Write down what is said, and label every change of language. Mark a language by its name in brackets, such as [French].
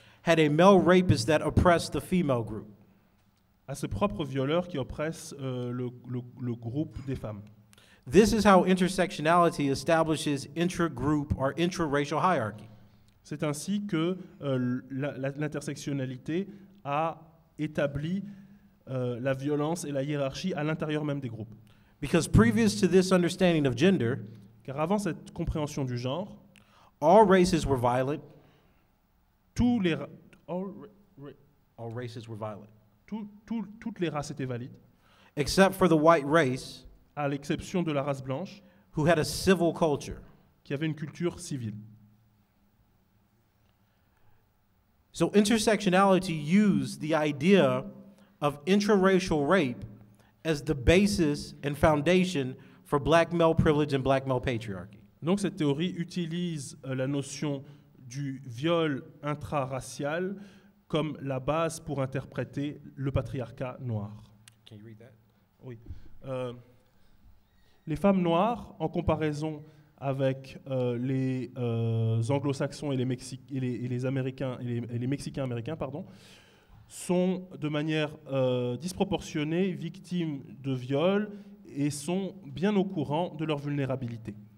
[English] had a male rapist that oppressed the female group. [French] a ses propres violeurs qui oppressent le groupe des femmes. [English] This is how intersectionality establishes intragroup or intraracial hierarchy. [French] C'est ainsi que l'intersectionnalité a établi la violence et la hiérarchie à l'intérieur même des groupes. [English] Because previous to this understanding of gender, [French] Car avant cette compréhension du genre, [English] all races were violent. [French] tous les [English] All races were violent, [French] toutes les races étaient valides, [English] except for the white race, [French] à l'exception de la race blanche, [English] who had a civil culture. [French] qui avait une culture civile. [English] So intersectionality used the idea of intraracial rape as the basis and foundation for black male privilege and black male patriarchy. [French] Donc cette théorie utilise la notion du viol intraracial comme la base pour interpréter le patriarcat noir. [English] Can you read that? [French] Oui. Les femmes noires, en comparaison avec les anglo-saxons et les Américains et les Mexicains américains, pardon, sont de manière disproportionnée victimes de viols et sont bien au courant de leur vulnérabilité.